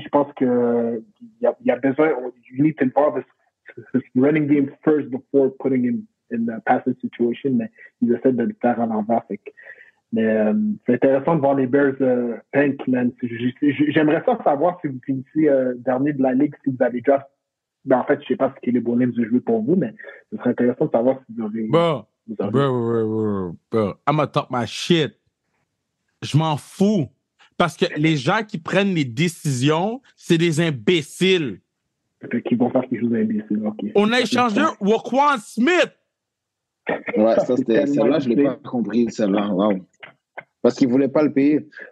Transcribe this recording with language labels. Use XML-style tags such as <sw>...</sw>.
<fr>Je pense qu'il y a besoin,</fr> <en>you need to involve his running game first before putting him in a passing situation,</en> <fr>mais ils essaient de le faire à l'envers. Mais c'est intéressant de voir les Bears tank, man. J'aimerais ça savoir si vous finissez dernier de la ligue, si vous avez draft. Ben, en fait, je sais pas ce que les bonhommes de jouer pour vous, mais ce serait intéressant de savoir si vous avez...</fr> <en>Bro, I'm gonna talk my shit.</en> <fr>Je m'en fous. Parce que les gens qui prennent les décisions, c'est des imbéciles. Qui vont faire quelque chose d'imbécile, ok. On a échangé Roquan Smith. Ouais, ça, c'était celle-là, je l'ai pas compris, celle-là. Wow. Parce qu'il voulait pas le payer.</fr>